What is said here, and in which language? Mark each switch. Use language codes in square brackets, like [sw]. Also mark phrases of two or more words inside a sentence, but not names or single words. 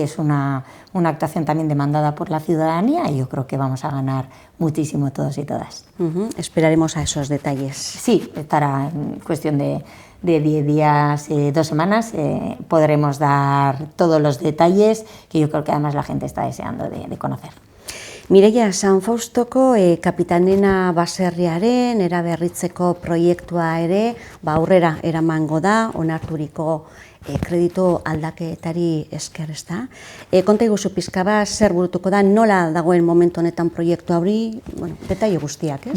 [es] Es una actuación también demandada por la ciudadanía y yo creo que vamos a ganar muchísimo todos y todas. Esperaremos a esos detalles. Sí, estará en cuestión de 10 días, 2 semanas, podremos dar todos los detalles que yo creo que además la gente está deseando de conocer. [eu] Mireia, San Faustoko kapitanena baserriaren eraberritzeko proiektua ere aurrera eramango da, onarturiko kreditu aldaketari esker, ezta? Konta iguzu pizka bat, zer burutuko da, nola dagoen momentu honetan proiektu hori, detaile guztiak, ez?